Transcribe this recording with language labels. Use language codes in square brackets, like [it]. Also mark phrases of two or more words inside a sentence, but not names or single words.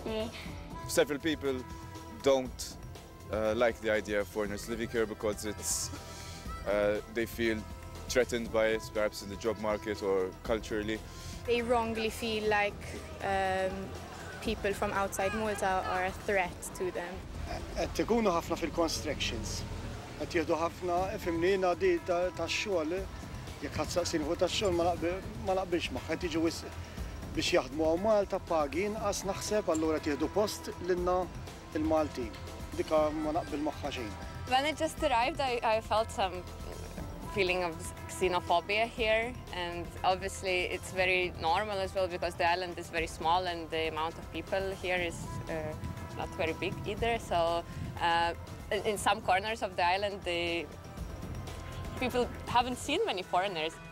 [en] Several people don't like the idea of foreigners living here because they feel threatened by it, perhaps in the job market or culturally. They wrongly feel like people from outside Malta are a threat to them. [mt] Qed ikunu ħafna fil-constructions. Qed jieħdu ħafna fimni ngħaddi tax-xogħol jekk ħadd saqsini fuq tax-xogħol ma naqbilx magħha qed jiġu biex jaħdmu hawn Malta pagi inqas naħseb allura qed jieħdu post lilna il-Maltin. Dik ma naqbil magħha xejn. [en] When I just arrived, I felt some feeling of xenophobia here, and obviously it's very normal as well because the island is very small and the amount of people here is not very big either. So in some corners of the island, the people haven't seen many foreigners.